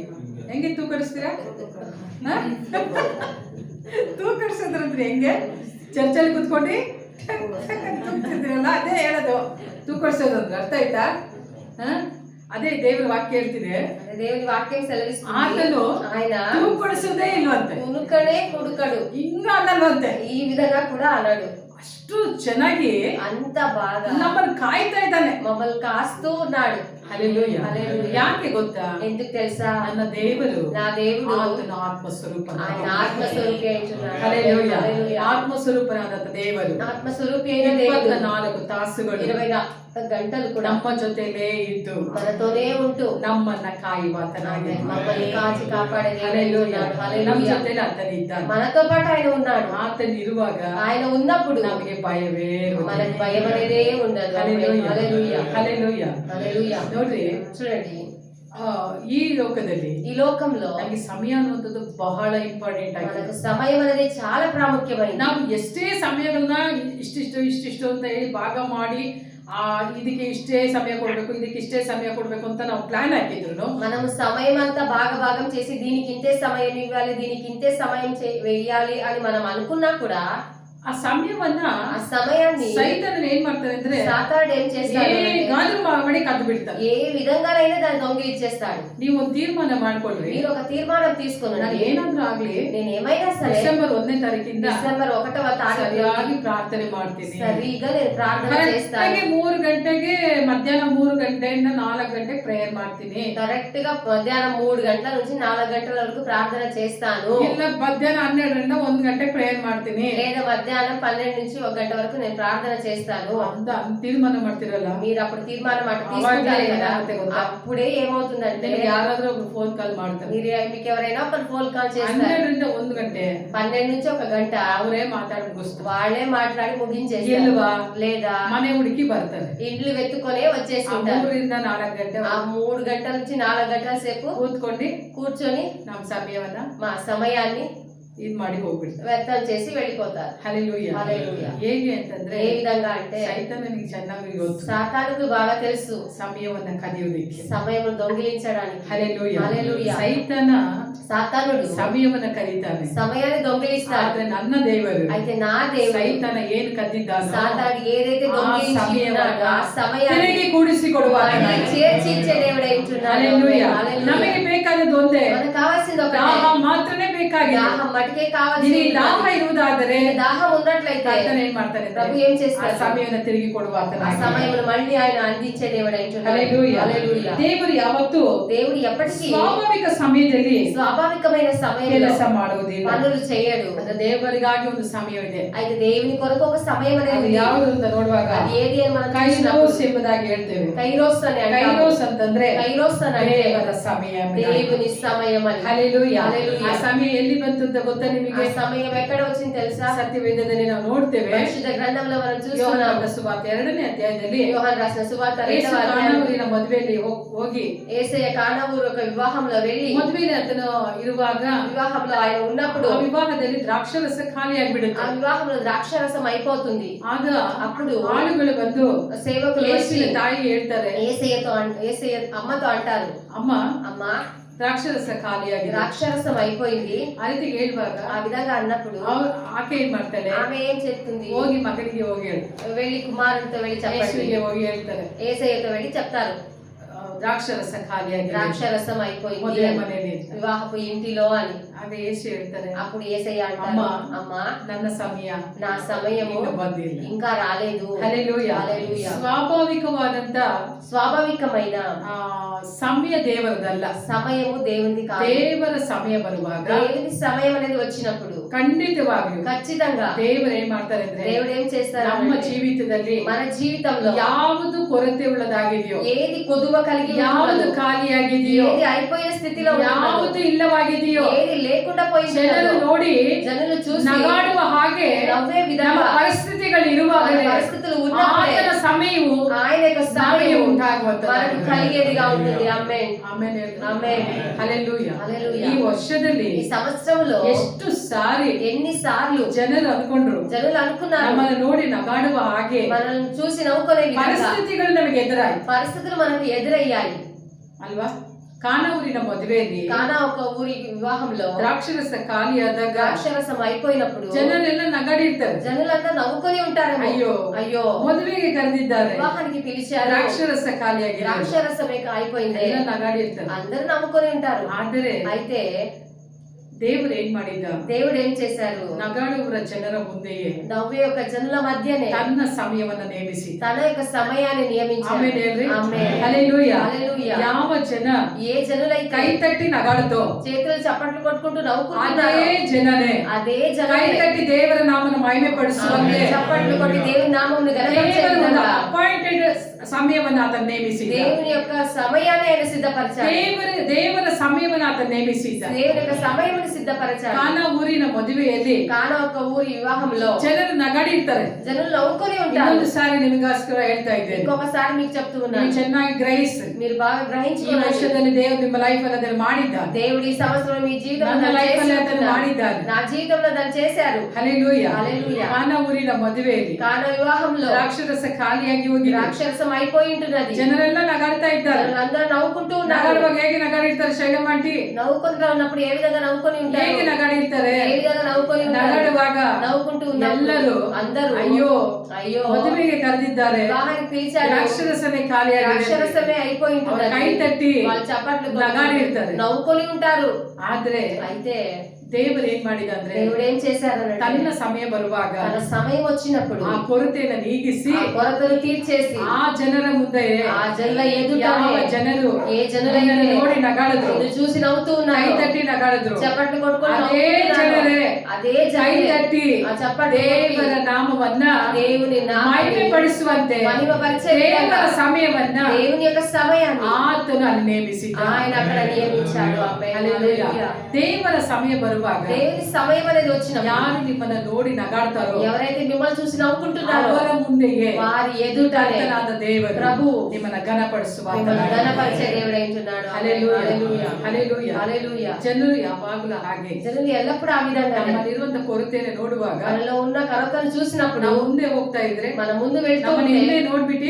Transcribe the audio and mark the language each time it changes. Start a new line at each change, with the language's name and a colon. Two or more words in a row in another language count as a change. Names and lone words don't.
Kannada: ಹೆಂಗೆ ತೂಕಡಿಸ್ತೀರಾ? ತೂಕಡಿಸೋದ್ರಂದ್ರೆ ಹೆಂಗೆ? ಚರ್ಚಲ್ಲಿ ಕುತ್ಕೊಂಡು ತೂಗ್ತಿದ್ರಲ್ಲ, ಅದೇ ಹೇಳೋದು ತೂಕಡಿಸೋದು ಅಂದ್ರೆ. ಅರ್ಥ ಆಯ್ತಾ? ಅದೇ ದೇವರ ವಾಕ್ಯ ಹೇಳ್ತಿದೆ.
Telugu: దేవుని వాక్యం సెలవిస్తుంది,
Kannada: ಆತನು
Telugu: ఆయన
Kannada: ತೂಕಡಿಸೋದೇ ಇಲ್ವಂತೆ,
Telugu: కునుకడే కుడుకడు,
Kannada: ಹಿಂಗ ಅನ್ನಲ್ವಂತೆ.
Telugu: ఈ విధంగా కూడా అన్నాడు.
Kannada: ಅಷ್ಟು ಚೆನ್ನಾಗಿ
Telugu: అంత బాగా
Kannada: ನಮ್ಮನ್ನು ಕಾಯ್ತಾ ಇದ್ದಾನೆ,
Telugu: మమ్మల్ని కాస్తూ ఉన్నాడు. హల్లెలూయా. హల్లెలూయా.
Kannada: ಯಾಕೆ ಗೊತ್ತಾ?
Telugu: ఎందుకు తెలుసా?
Kannada: ನನ್ನ ದೇವರು,
Telugu: నా దేవుడు
Kannada: ಆತನ ಆತ್ಮಸ್ವರೂಪನ,
Telugu: ఆయన ఆత్మస్వరూపి అయిచున్నాడు. హల్లెలూయా. హల్లెలూయా.
Kannada: ಆತ್ಮಸ್ವರೂಪನಾದ ದೇವರು
Telugu: ఆత్మస్వరూపి అయిన దేవుడు
Kannada: 24 ತಾಸುಗಳು
Telugu: 24 గంటలు కూడా
Kannada: ನಮ್ಮ ಜೊತೆಲೇ ಇದ್ದು
Telugu: మనతోనే ఉంటూ
Kannada: ನಮ್ಮನ್ನ ಕಾಯುವಾತನಾಗಿ,
Telugu: మమ్మల్ని కాచి కాపాడే దేవుడు హల్లెలూయా. ఉన్నాడు.
Kannada: ನಮ್ಮ
Telugu: హల్లెలూయా.
Kannada: ಜೊತೆಲಿ ಆತನಿದ್ದಾನೆ.
Telugu: మనతో పాటు ఆయన ఉన్నాడు.
Kannada: ಆತನಿರುವಾಗ
Telugu: ఆయన ఉన్నప్పుడు
Kannada: ನಮಗೆ ಭಯವೇ ಇರುವುದಿಲ್ಲ.
Telugu: మనకు భయం అనేదే ఉండదు. హల్లెలూయా. హల్లెలూయా. హల్లెలూయా. హల్లెలూయా.
Kannada: ನೋಡ್ರಿ,
Telugu: చూడండి,
Kannada: ಈ ಲೋಕದಲ್ಲಿ
Telugu: ఈ లోకంలో
Kannada: ನಮಗೆ ಸಮಯ ಅನ್ನುವಂಥದ್ದು ಬಹಳ ಇಂಪಾರ್ಟೆಂಟ್ ಆಗಿದೆ.
Telugu: మనకు సమయం అనేది చాలా ప్రాముఖ్యమైనది.
Kannada: ನಾವು ಎಷ್ಟೇ ಸಮಯಗಳನ್ನ ಇಷ್ಟಿಷ್ಟು ಅಂತ ಹೇಳಿ ಭಾಗ ಮಾಡಿ ಇದಕ್ಕೆ ಇಷ್ಟೇ ಸಮಯ ಕೊಡ್ಬೇಕು, ಇದಕ್ಕೆ ಇಷ್ಟೇ ಸಮಯ ಕೊಡ್ಬೇಕು ಅಂತ ನಾವು ಪ್ಲಾನ್ ಹಾಕಿದ್ರು,
Telugu: మనము సమయం అంతా భాగం చేసి దీనికి ఇంతే సమయం ఇవ్వాలి, దీనికి ఇంతే సమయం వేయాలి అని మనం అనుకున్నా కూడా
Kannada: ಆ ಸಮಯವನ್ನ,
Telugu: ఆ సమయాన్ని
Kannada: ಸೈತಾನನು ಏನ್ ಮಾಡ್ತಾನೆ ಅಂದ್ರೆ
Telugu: సాతానుడు ఏం చేస్తాడు?
Kannada: ಹೇಗಾದ್ರೂ ಮಾಡಿ ಕದ್ದು ಬಿಡ್ತಾನೆ.
Telugu: ఏ విధంగానైనా దాన్ని దొంగిలించేస్తాడు.
Kannada: ನೀವು ಒಂದು ತೀರ್ಮಾನ ಮಾಡ್ಕೊಳ್ರಿ,
Telugu: మీరు ఒక తీర్మానం తీసుకుని,
Kannada: ನಾನು ಏನಾದ್ರೂ ಆಗ್ಲಿ
Telugu: నేను ఏమైనా సరే
Kannada: ಡಿಸೆಂಬರ್ 1ನೇ ತಾರೀಕಿಂದ
Telugu: డిసెంబర్ 1వ తారీఖు
Kannada: ಸರಿಯಾಗಿ ಪ್ರಾರ್ಥನೆ ಮಾಡ್ತೀನಿ.
Telugu: సరిగా నేను ప్రార్థన చేస్తాను.
Kannada: 3 ಗಂಟೆಗೆ ಮಧ್ಯಾಹ್ನ 3 ಗಂಟೆಯಿಂದ 4 ಗಂಟೆಗೆ ಪ್ರೇಯರ್ ಮಾಡ್ತೀನಿ.
Telugu: కరెక్ట్ గా మధ్యాహ్నం 3 గంటల నుంచి 4 గంటల వరకు ప్రార్థన చేస్తాను.
Kannada: ಇಲ್ಲ ಮಧ್ಯಾಹ್ನ 12ರಿಂದ 1 ಗಂಟೆಗೆ ಪ್ರೇಯರ್ ಮಾಡ್ತೀನಿ.
Telugu: లేదా మధ్యాహ్నం 12 నుంచి 1 గంట వరకు నేను ప్రార్థన చేస్తాను
Kannada: ಅಂತ ತೀರ್ಮಾನ ಮಾಡ್ತಿರಲ್ಲ,
Telugu: మీరు అప్పుడు తీర్మానం మాట తీసుకుంటారు కదా.
Kannada: ಗೊತ್ತಾ?
Telugu: అప్పుడే ఏమవుతుందంటే
Kannada: ಯಾರಾದ್ರೂ ಒಬ್ರು ಫೋನ್ ಕಾಲ್ ಮಾಡ್ತಾರೆ.
Telugu: మీకు ఎవరైనా ఒక ఫోన్ కాల్ చేస్తారు.
Kannada: 12ರಿಂದ 1 ಗಂಟೆ
Telugu: 12 నుంచి 1 గంట
Kannada: ಅವರೇ ಮಾತಾಡಿ ಮುಗಿಸ್ತಾರೆ.
Telugu: వాళ్ళే మాట్లాడి ముగించేస్తారు.
Kannada: ಇಲ್ವಾ?
Telugu: లేదా
Kannada: ಮನೆ ಹುಡುಕಿ ಬರ್ತಾರೆ.
Telugu: ఇండ్లు వెతుకొనే వచ్చేసి ఉంటారు.
Kannada: 3ರಿಂದ 4 ಗಂಟೆ
Telugu: ఆ 3 గంటల నుంచి 4 గంటల సేపు కూర్చొని
Kannada: ನಮ್ಮ ಸಮಯವನ್ನ
Telugu: మా సమయాన్ని
Kannada: ಇದು ಮಾಡಿ ಹೋಗ್ಬಿಡ್ತಾರೆ,
Telugu: వ్యర్థం చేసి వెళ్ళిపోతారు. హల్లెలూయా. హల్లెలూయా.
Kannada: ಹೇಗೆ ಅಂತಂದ್ರೆ,
Telugu: ఏ విధంగా అంటే
Kannada: ಸೈತಾನನಿಗೆ ಚೆನ್ನಾಗಿ ಗೊತ್ತು
Telugu: సాతానుకు బాగా తెలుసు
Kannada: ಸಮಯವನ್ನ ಕದಿಯುವುದಕ್ಕೆ,
Telugu: సమయమును దొంగిలించడానికి. హల్లెలూయా. హల్లెలూయా.
Kannada: ಸೈತಾನ
Telugu: సాతానుడు
Kannada: ಸಮಯವನ್ನ ಕದೀತಾನೆ,
Telugu: సమయాన్ని దొంగిలిస్తాడు.
Kannada: ಆದ್ರೆ ನನ್ನ ದೇವರು,
Telugu: అయితే నా దేవుడు
Kannada: ಸೈತಾನ ಏನು ಕದ್ದಿದ್ದಾನೋ
Telugu: సాతానుడు ఏదైతే దొంగిలించాడో ఆ సమయాన్ని
Kannada: ತಿರುಗಿ ಕೂಡಿಸಿಕೊಡುವಾತನಾಗಿ,
Telugu: చేర్చి ఇచ్చే దేవుడై ఉంటున్నాడు. హల్లెలూయా. హల్లెలూయా.
Kannada: ನಮಗೆ ಬೇಕಾದದ್ದು ಒಂದೇ,
Telugu: మనకు కావాల్సింది ఒకటే,
Kannada: ದಾಹ ಮಾತ್ರನೇ ಬೇಕಾಗಿದೆ.
Telugu: దాహం మటుకే కావాల్సింది.
Kannada: ನಿನಗೆ ದಾಹ ಇರುವುದಾದರೆ
Telugu: దాహం ఉన్నట్లయితే
Kannada: ಕರ್ತನು ಏನ್ ಮಾಡ್ತಾನೆ
Telugu: ప్రభు
Kannada: ಅಂದ್ರೆ,
Telugu: ఏం
Kannada: ಆ
Telugu: చేస్తాడు?
Kannada: ಸಮಯವನ್ನು ತಿರುಗಿ
Telugu: ఆ
Kannada: ಕೊಡುವಾತನಾಗಿ,
Telugu: సమయమును మళ్ళీ ఆయన అందించే దేవుడై ఉంటున్నాడు. హల్లెలూయా. హల్లెలూయా.
Kannada: ದೇವರು ಯಾವತ್ತೂ
Telugu: దేవుడు ఎప్పటికీ
Kannada: ಸ್ವಾಭಾವಿಕ ಸಮಯದಲ್ಲಿ
Telugu: స్వాభావికమైన సమయంలో
Kannada: ಕೆಲಸ ಮಾಡುವುದಿಲ್ಲ.
Telugu: పనులు చేయడు.
Kannada: ಅದು ದೇವರಿಗಾಗಿ ಒಂದು ಸಮಯವಿದೆ.
Telugu: అయితే దేవుని కొరకు ఒక సమయం అనేది
Kannada: ಅದು
Telugu: ఉంది.
Kannada: ಯಾವುದು ಅಂತ ನೋಡುವಾಗ
Telugu: అది ఏది అని మనం
Kannada: ಕೈರೋಸ್
Telugu: చూసినప్పుడు
Kannada: ಎಂಬುದಾಗಿ ಹೇಳ್ತೇವೆ.
Telugu: కైరోస్ అని అంటాము.
Kannada: ಕೈರೋಸ್ ಅಂತಂದ್ರೆ
Telugu: కైరోస్ అని అంటే
Kannada: ದೇವರ ಸಮಯ ಎಂಬುದಾಗಿ.
Telugu: దేవుని సమయం అని.
Kannada: ಹಲ್ಲೆಲೂಯಾ.
Telugu: హల్లెలూయా.
Kannada: ಆ ಸಮಯ ಎಲ್ಲಿ ಬಂತು ಅಂತ ಗೊತ್ತಾ
Telugu: ఆ
Kannada: ನಿಮಗೆ?
Telugu: సమయం ఎక్కడ వచ్చింది తెలుసా?
Kannada: ಸತ್ಯವೇದದಲ್ಲಿ ನಾವು ನೋಡ್ತೇವೆ.
Telugu: పరిశుద్ధ గ్రంథంలో మనం
Kannada: ಯೋಹಾನನ
Telugu: చూస్తున్నాము.
Kannada: ಸುವಾರ್ತೆ 2ನೇ ಅಧ್ಯಾಯದಲ್ಲಿ
Telugu: యోహాను రాసిన సువార్త
Kannada: ಯೇಸು
Telugu: 2వ అధ్యాయం.
Kannada: ಕಾನಾವೂರಿನ ಮದುವೆಯಲ್ಲಿ ಹೋಗಿ,
Telugu: యేసయ్య కానావూరు ఒక వివాహంలో వెళ్ళి,
Kannada: ಮದುವೆಯಲ್ಲಿ ಆತನು ಇರುವಾಗ
Telugu: వివాహంలో ఆయన ఉన్నప్పుడు
Kannada: ಆ ವಿವಾಹದಲ್ಲಿ ದ್ರಾಕ್ಷರಸ
Telugu: ఆ
Kannada: ಖಾಲಿಯಾಗ್ಬಿಡುತ್ತೆ.
Telugu: వివాహంలో ద్రాక్షరసం అయిపోతుంది.
Kannada: ಆಗ
Telugu: అప్పుడు
Kannada: ಆಳುಗಳು ಬಂದು
Telugu: సేవకులు వచ్చి
Kannada: ಯೇಸುವಿನ ತಾಯಿ ಹೇಳ್ತಾರೆ,
Telugu: యేసయ్య అమ్మతో అంటారు,
Kannada: ಅಮ್ಮ
Telugu: అమ్మ
Kannada: ದ್ರಾಕ್ಷರಸ ಖಾಲಿಯಾಗಿದೆ.
Telugu: ద్రాక్షరసం అయిపోయింది.
Kannada: ಆ ರೀತಿ ಹೇಳುವಾಗ
Telugu: ఆ విధంగా అన్నప్పుడు
Kannada: ಆಕೆ ಏನ್ ಮಾಡ್ತಾಳೆ,
Telugu: ఆమె ఏం చెప్తుంది?
Kannada: ಹೋಗಿ ಮಗನಿಗೆ ಹೋಗಿ ಹೇಳು,
Telugu: వెళ్ళి కుమారునితో వెళ్ళి చెప్పండి.
Kannada: ಯೇಸುವಿಗೆ ಹೋಗಿ ಹೇಳ್ತಾರೆ,
Telugu: యేసయ్యతో వెళ్ళి చెప్తారు,
Kannada: ದ್ರಾಕ್ಷರಸ ಖಾಲಿಯಾಗಿದೆ
Telugu: ద్రాక్షరసం అయిపోయింది
Kannada: ಮದುವೆ
Telugu: అని.
Kannada: ಮನೆಯಲ್ಲಿ ಅಂತ.
Telugu: వివాహపు ఇంటిలో అని.
Kannada: ಆಗ ಯೇಸು ಹೇಳ್ತಾರೆ,
Telugu: అప్పుడు యేసయ్య అంటారు, అమ్మ, అమ్మ
Kannada: ನನ್ನ ಸಮಯ
Telugu: నా సమయము
Kannada: ಇನ್ನು ಬಂದಿಲ್ಲ.
Telugu: ఇంకా రాలేదు.
Kannada: ಹಲ್ಲೆಲೂಯಾ.
Telugu: హల్లెలూయా.
Kannada: ಸ್ವಾಭಾವಿಕವಾದಂತ
Telugu: స్వాభావికమైన
Kannada: ಸಮಯ ದೇವರದಲ್ಲ.
Telugu: సమయము దేవునిది కాదు.
Kannada: ದೇವರ ಸಮಯ ಬರುವಾಗ
Telugu: దేవుని సమయం అనేది వచ్చినప్పుడు
Kannada: ಖಂಡಿತವಾಗಿಯೂ
Telugu: ఖచ్చితంగా
Kannada: ದೇವರು ಏನ್ ಮಾಡ್ತಾರೆ ಅಂದ್ರೆ,
Telugu: దేవుడు ఏం చేస్తారు?
Kannada: ನಮ್ಮ ಜೀವಿತದಲ್ಲಿ
Telugu: మన జీవితంలో
Kannada: ಯಾವುದು ಕೊರತೆ ಉಳ್ಳದಾಗಿದೆಯೋ,
Telugu: ఏది కొదువ కలిగి
Kannada: ಯಾವುದು
Telugu: ఉన్నదో,
Kannada: ಖಾಲಿಯಾಗಿದೆಯೋ,
Telugu: ఏది అయిపోయిన స్థితిలో ఉన్నదో,
Kannada: ಯಾವುದು ಇಲ್ಲವಾಗಿದೆಯೋ,
Telugu: ఏది లేకుండా పోయిందో,
Kannada: ಜನರು ನೋಡಿ
Telugu: జనులు చూసి
Kannada: ನಗಾಡುವ ಹಾಗೆ
Telugu: నవ్వే
Kannada: ನಮ್ಮ
Telugu: విధంగా
Kannada: ಪರಿಸ್ಥಿತಿಗಳು ಇರುವಾಗಲೇ
Telugu: పరిస్థితులు ఉన్నప్పుడే
Kannada: ಆತನ ಸಮಯವು
Telugu: ఆయన యొక్క
Kannada: ನಮಗೆ
Telugu: సమయం మనకు కలిగేదిగా ఉంటుంది.
Kannada: ಆಮೆನ್. ಆಮೆನ್.
Telugu: హల్లెలూయా. హల్లెలూయా.
Kannada: ఈ వర్షದಲ್ಲಿ
Telugu: ఈ సంవత్సరంలో ఎన్నిసార్లు
Kannada: ಜನರು ಅನ್ಕೊಂಡ್ರು
Telugu: జనులు అనుకున్నారు
Kannada: ನಮ್ಮನ್ನು ನೋಡಿ ನಗಾಡುವ ಹಾಗೆ
Telugu: మనల్ని చూసి నవ్వుకునే విధంగా
Kannada: ಪರಿಸ್ಥಿತಿಗಳು ನಮಗೆ ಎದುರಾಯ್ತು
Telugu: పరిస్థితులు మనకు ఎదురయ్యాయి
Kannada: ಅಲ್ವಾ. ಕಾನಾ ಊರಿನ ಮದುವೆಯಲ್ಲಿ
Telugu: కానా ఒక ఊరి వివాహంలో
Kannada: ದ್ರಾಕ್ಷರಸ ಖಾಲಿಯಾದಾಗ
Telugu: ద్రాక్షరసం అయిపోయినప్పుడు
Kannada: ಜನರೆಲ್ಲ ನಗಾಡಿರ್ತಾರೆ.
Telugu: జనులంతా నవ్వుకొని ఉంటారు.
Kannada: ಅಯ್ಯೋ
Telugu: అయ్యో
Kannada: ಮದುವೆಗೆ ಕರೆದಿದ್ದಾರೆ,
Telugu: వివాహానికి పిలిచారు,
Kannada: ದ್ರಾಕ್ಷರಸ ಖಾಲಿಯಾಗಿದೆ,
Telugu: ద్రాక్షరసమే అయిపోయింది,
Kannada: ಎಲ್ಲ ನಗಾಡಿರ್ತಾರೆ.
Telugu: అందరూ నవ్వుకొని ఉంటారు.
Kannada: ಆದರೆ
Telugu: అయితే
Kannada: ದೇವರು ಏನ್ ಮಾಡಿದ,
Telugu: దేవుడు ఏం చేశారు,
Kannada: ನಗಾಡುವರ ಜನರ ಮುಂದೆಯೇ
Telugu: నవ్వే ఒక జనుల మధ్యనే
Kannada: ತನ್ನ ಸಮಯವನ್ನ ನೇಮಿಸಿ
Telugu: తన యొక్క సమయాన్ని నియమించారు.
Kannada: ಆಮೇಲೆ ಹೇಳ್ರಿ
Telugu: ఆమేన్. హల్లెలూయా. హల్లెలూయా.
Kannada: ಯಾವ ಜನ
Telugu: ఏ జనులైతే
Kannada: ಕೈ ತಟ್ಟಿ ನಗಾಡುತ್ತೋ
Telugu: చేతులు చప్పట్లు కొట్టుకుంటూ
Kannada: ಅದೇ
Telugu: నవ్వుకుంటున్నారో
Kannada: ಜನನೇ
Telugu: అదే
Kannada: ಕೈ
Telugu: జనమే
Kannada: ತಟ್ಟಿ ದೇವರ ನಾಮನ ಮಹಿಮೆ ಪಡಿಸುವಂತೆ
Telugu: చప్పట్లు కొట్టి దేవుని నామమును గణపరిచే
Kannada: ದೇವರ ಒಂದು
Telugu: విధంగా
Kannada: ಅಪಾಯಿಂಟೆಡ್ ಸಮಯವನ್ನ ಆತ ನೇಮಿಸಿದ.
Telugu: దేవుని యొక్క సమయాన్ని ఆయన సిద్ధపరిచాడు.
Kannada: ದೇವರ ಸಮಯವನ್ನ ಆತ ನೇಮಿಸಿದ.
Telugu: దేవుని యొక్క సమయమును సిద్ధపరిచాడు.
Kannada: ಕಾನಾ ಊರಿನ ಮದುವೆಯಲ್ಲಿ
Telugu: కానా ఒక ఊరి వివాహంలో
Kannada: ಜನರು ನಗಾಡಿರ್ತಾರೆ.
Telugu: జనులు నవ్వుకొని ఉంటారు.
Kannada: ಇನ್ನೊಂದು ಸಾರಿ ನಿಮಗೋಸ್ಕರ ಹೇಳ್ತಾ ಇದ್ದೇನೆ,
Telugu: ఇంకొకసారి మీకు చెప్తూ
Kannada: ನೀವು
Telugu: ఉన్నాను,
Kannada: ಚೆನ್ನಾಗಿ ಗ್ರಹಿಸಿ.
Telugu: మీరు బాగా
Kannada: ಈ
Telugu: గ్రహించుకోవాలి.
Kannada: ವರ್ಷದಲ್ಲಿ ದೇವರು ನಿಮ್ಮ ಲೈಫ್ ಅಲ್ಲಿ ಅದನ್ನು ಮಾಡಿದ್ದಾನೆ.
Telugu: దేవుడు ఈ సంవత్సరం మీ జీవితంలో
Kannada: ನನ್ನ
Telugu: దాన్ని
Kannada: ಲೈಫ್ ಅಲ್ಲಿ
Telugu: చేసి
Kannada: ಅದನ್ನು
Telugu: ఉన్నారు.
Kannada: ಮಾಡಿದ್ದಾನೆ.
Telugu: నా జీవితంలో దాన్ని చేశారు.
Kannada: ಹಲ್ಲೆಲೂಯಾ.
Telugu: హల్లెలూయా.
Kannada: ಕಾನಾ ಊರಿನ ಮದುವೆಯಲ್ಲಿ
Telugu: కానా వివాహంలో
Kannada: ದ್ರಾಕ್ಷರಸ ಖಾಲಿಯಾಗಿ ಹೋಗಿದೆ.
Telugu: ద్రాక్షరసం అయిపోయి ఉంటున్నది.
Kannada: ಜನರೆಲ್ಲ ನಗಾಡ್ತಾ ಇದ್ದಾರೆ.
Telugu: అందరూ నవ్వుకుంటూ ఉన్నారు.
Kannada: ನಗಾಡುವಾಗ ಹೇಗೆ ನಗಾಡಿರ್ತಾರೆ ಶೈಲಮ್ಮ ಆಂಟಿ?
Telugu: నవ్వుకుంటూ ఉన్నప్పుడు ఏ విధంగా నవ్వుకొని ఉంటారు,
Kannada: ಹೇಗೆ ನಗಾಡಿರ್ತಾರೆ?
Telugu: ఏ విధంగా నవ్వుకొని ఉంటారు,
Kannada: ನಗಾಡುವಾಗ
Telugu: నవ్వుకుంటూ ఉన్నప్పుడు
Kannada: ಎಲ್ಲರೂ
Telugu: అందరూ
Kannada: ಅಯ್ಯೋ
Telugu: అయ్యో
Kannada: ಮದುವೆಗೆ ಕರೆದಿದ್ದಾರೆ,
Telugu: వివాహానికి పిలిచారు,
Kannada: ದ್ರಾಕ್ಷರಸನೇ ಖಾಲಿಯಾಗಿದೆ,
Telugu: ద్రాక్షరసమే అయిపోయి
Kannada: ಅವ್ರು
Telugu: ఉంటున్నది.
Kannada: ಕೈ ತಟ್ಟಿ
Telugu: వాళ్ళు చప్పట్లు కొట్టి
Kannada: ನಗಾಡಿರ್ತಾರೆ.
Telugu: నవ్వుకొని ఉంటారు.
Kannada: ಆದ್ರೆ
Telugu: అయితే
Kannada: ದೇವರು ಏನ್ ಮಾಡಿದ ಅಂದ್ರೆ
Telugu: దేవుడు ఏం చేశారంటే
Kannada: ತನ್ನ ಸಮಯ ಬರುವಾಗ
Telugu: తన సమయం వచ్చినప్పుడు
Kannada: ಆ ಕೊರತೆಯನ್ನು ನೀಗಿಸಿ
Telugu: ఆ కొరతలు తీర్చేసి
Kannada: ಆ ಜನರ ಮುಂದೆ
Telugu: ఆ జనుల ఎదుట
Kannada: ಯಾವ ಜನರು
Telugu: ఏ జనులైతే
Kannada: ನಿನ್ನನ್ನು ನೋಡಿ ನಗಾಡಿದ್ರು,
Telugu: నిన్ను చూసి నవ్వుతూ
Kannada: ಕೈ
Telugu: ఉన్నారు,
Kannada: ತಟ್ಟಿ ನಗಾಡಿದ್ರು,
Telugu: చప్పట్లు కొట్టుకొని
Kannada: ಅದೇ
Telugu: నవ్వుతున్నారు.
Kannada: ಜನರೇ
Telugu: అదే
Kannada: ಕೈ
Telugu: జనులే
Kannada: ತಟ್ಟಿ
Telugu: ఆ చప్పట్లు
Kannada: ದೇವರ ನಾಮವನ್ನ
Telugu: దేవుని
Kannada: ಮಹಿಮೆ ಪಡಿಸುವಂತೆ
Telugu: మహిమపరిచే
Kannada: ದೇವರ
Telugu: విధంగా
Kannada: ಸಮಯವನ್ನ
Telugu: దేవుని యొక్క సమయాన్ని
Kannada: ಆತನು ಅಲ್ಲಿ ನೇಮಿಸಿದ.
Telugu: ఆయన అక్కడ నియమించాడు. ఆమేన్.
Kannada: ಹಲ್ಲೆಲೂಯಾ.
Telugu: హల్లెలూయా.
Kannada: ದೇವರ ಸಮಯ ಬರುವಾಗ
Telugu: దేవుని సమయం అనేది వచ్చినప్పుడు
Kannada: ಯಾರು ನಿಮ್ಮನ್ನ ನೋಡಿ ನಗಾಡ್ತಾರೋ
Telugu: ఎవరైతే మిమ్మల్ని చూసి నవ్వుకుంటున్నారో
Kannada: ಅವರ ಮುಂದೆಯೇ
Telugu: వారి ఎదుటనే
Kannada: ಕರ್ತನಾದ ದೇವರು
Telugu: ప్రభు
Kannada: ನಿಮ್ಮನ್ನ ಘನಪಡಿಸುವ
Telugu: మిమ్మల్ని ఘనపరిచే దేవుడు ఏంటున్నాడు.
Kannada: ಹಲ್ಲೆಲೂಯಾ.
Telugu: హల్లెలూయా.
Kannada: ಹಲ್ಲೆಲೂಯಾ.
Telugu: హల్లెలూయా.
Kannada: ಜನರು ಯಾವಾಗಲೂ ಹಾಗೆ
Telugu: జనులు ఎల్లప్పుడూ ఆ విధంగా
Kannada: ನಮ್ಮಲ್ಲಿರುವಂತ ಕೊರತೆಯನ್ನು ನೋಡುವಾಗ
Telugu: మనలో ఉన్న కొరతను చూసినప్పుడు
Kannada: ನಾವು ಮುಂದೆ ಹೋಗ್ತಾ ಇದ್ರೆ
Telugu: మన ముందు వెళ్తూ
Kannada: ನಮ್ಮನ್ನ
Telugu: ఉంటే
Kannada: ಹಿಂದೆ ನೋಡ್ಬಿಟ್ಟು